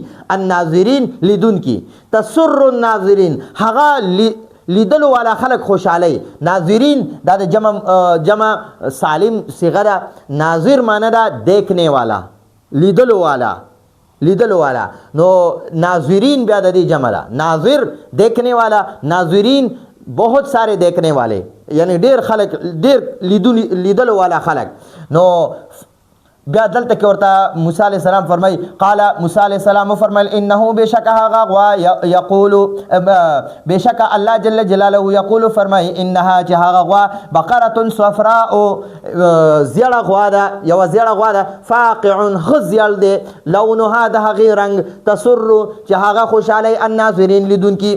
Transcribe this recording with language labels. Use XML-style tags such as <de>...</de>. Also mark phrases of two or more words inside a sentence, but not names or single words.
<ps>الناظرین لیدونکي</ps> <ar>تسر الناظرین</ar> <ps>هغه لیدلو والا خلق خوشحالی. ناظرین دا د جمع سالم صیغه ده. ناظر معنی ده</ps> <ur>دیکھنے والا</ur> <ps>لیدلو والا. نو ناظرین بیا د دې جمع ده.</ps> <ur>ناظر دیکھنے والا ناظرین بہت سارے دیکھنے والے یعنی</ur> <ps>ډېر خلق ډېر لیدلو والا خلق. نو بیا دلته کې ورته</ps> <ar>موسی علیه السلام</ar> <ps>فرمایي</ps> <ar>قال موسی علیه السلام</ar> <ps>وفرمیل انه بېشکه هغه غوا یقول بېشکه الله</ps> <ar>جل جلاله یقول</ar> <ps>فرمایي انها چې هغه غوا</ps> <ar>بقره صفراء</ar> <ps>زیړه غوا ده یوه زیړه غوا ده فاقع ښه زیړ دی لونها د هغې رنګ تسر چې هغه خوشحالی الناظرین لیدونکي.</ps>